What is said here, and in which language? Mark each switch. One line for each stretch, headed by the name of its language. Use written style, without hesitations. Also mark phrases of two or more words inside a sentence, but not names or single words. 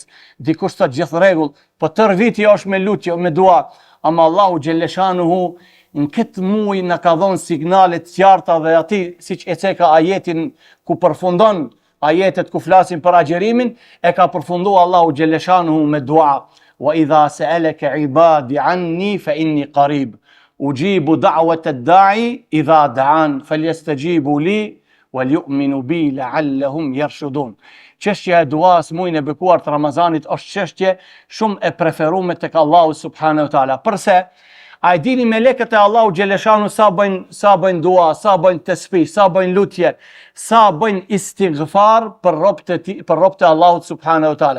Albanian: Dikush thot gjithë rregull, po tër viti është me lutje, me dua, ama Allahu xhelleshanuhu në këtë muj na ka dhënë signale të qarta dhe aty siç e ceka ajetin ku përfundon ajetet ku flasin për agjerimin, e ka përfunduar Allahu xhelleshanuhu me dua.
Arabic: وإذا سألك عبادي عني فإني قريب. أجيب دعوة الداع إذا دعان فليستجيبوا لي وَلْيُؤْمِنُوا بِي لَعَلَّهُمْ يَرْشُدُونَ.
Albanian: Çështja e duas muajin e bekuar të Ramazanit është çështje shumë e preferuar tek Allahu
Arabic: سبحانه وتعالى.
Albanian: Përse? A e dini melekët e Allahu xhelleshanu sa bëjnë dua, sa bëjnë tesbih, sa bëjnë lutje, sa bëjnë istighfar për robët e Allahut
Arabic: سبحانه وتعالى.